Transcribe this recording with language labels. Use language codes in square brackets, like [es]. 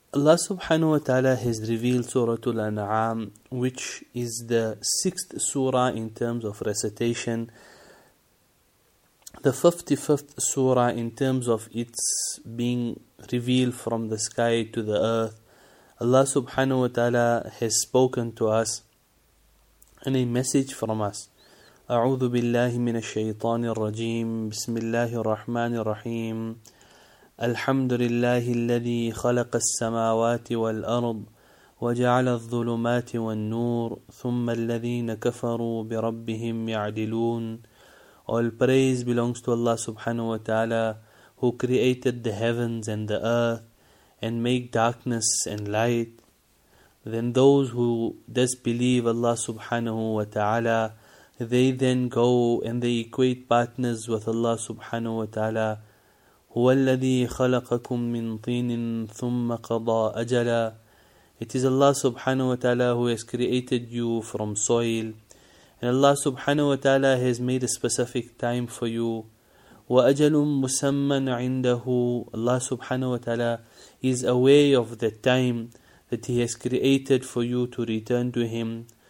[en] Allah [ar] subhanahu wa ta'ala [en] has revealed Surah Al-An'am, which is the sixth surah in terms of recitation, the 55th surah in terms of its being revealed from the sky to the earth. Allah [ar] subhanahu wa ta'ala [en] has spoken to us and a message from us. [ar] أعوذ بالله من الشيطان الرجيم. بسم الله الرحمن الرحيم. الحمد لله الذي خلق السماوات والأرض وجعل الظلمات والنور ثم الذين كفروا بربهم يعدلون. [en] All praise belongs to Allah [ar] subhanahu wa ta'ala, [en] who created the heavens and the earth and make darkness and light. Then those who disbelieve Allah [ar] subhanahu wa ta'ala, [en] they then go and they equate partners with Allah subhanahu wa ta'ala. [ar] هُوَ الَّذِي خَلَقَكُم مِّن طِينٍ ثُمَّ قَضَى أَجَلًا. [en] It is Allah [ar] subhanahu wa ta'ala [en] who has created you from soil. And Allah [ar] subhanahu wa ta'ala [en] has made a specific time for you. [ar] وَأَجَلٌ مُسَمَّنْ عِنْدَهُ. [en] Allah [ar] subhanahu wa ta'ala [en] is aware of the time that He has created for you to return to Him.